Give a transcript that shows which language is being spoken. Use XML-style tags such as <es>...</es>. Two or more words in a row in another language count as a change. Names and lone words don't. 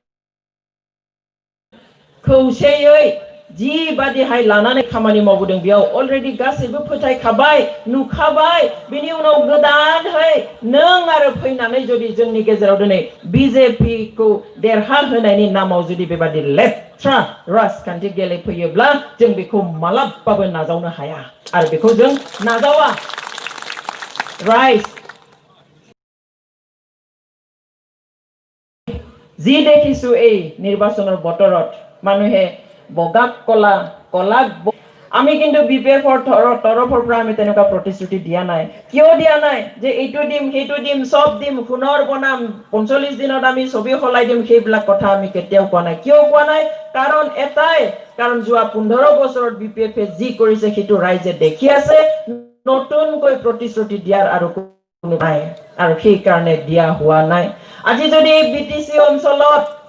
<brx>खौसेयै जि बादिहाय लानानै खामानि मावबोदों बेयाव अलरेडि गासैबो फोथायखाबाय नुखाबाय बेनि उनाव गोदानहै नों आरो फैनानै जुदि जोंनि गेजेराव दिनै बिजेपि खौ देरहाहोनायनि नामाव जुदि बेबादि लेथ्रा राजखान्थि गेलेफैयोब्ला जों बेखौ मालाबाबो नाजावनो हाया आरो बेखौ जों नाजावा राइट</brx> <as>जी देखिছো এই নিৰ্বাচনৰ বতৰত মানুহে বগাক কলা কলাক আমি কিন্তু বিপিএফৰ তৰফৰ পৰা আমি তেনেকুৱা প্ৰতিশ্ৰুতি দিয়া নাই কিয় দিয়া নাই যে এইটো দিম সেইটো দিম সব দিম পুনৰ বনাম 45 দিনত আমি ছবি হলাই দিম সেইবিলাক কথা আমি কেতিয়াও কোৱা নাই কিয় কোৱা নাই কাৰণ এটাই কাৰণ যোৱা 15 বছৰত বিপিএফে যি কৰিছে সেইটো ৰাইজে দেখি আছে নতুনকৈ প্ৰতিশ্ৰুতি দিয়াৰ আৰু নাই আৰু সেই কাৰণে দিয়া হোৱা নাই আজি যদি বিটিসি অঞ্চলত</as>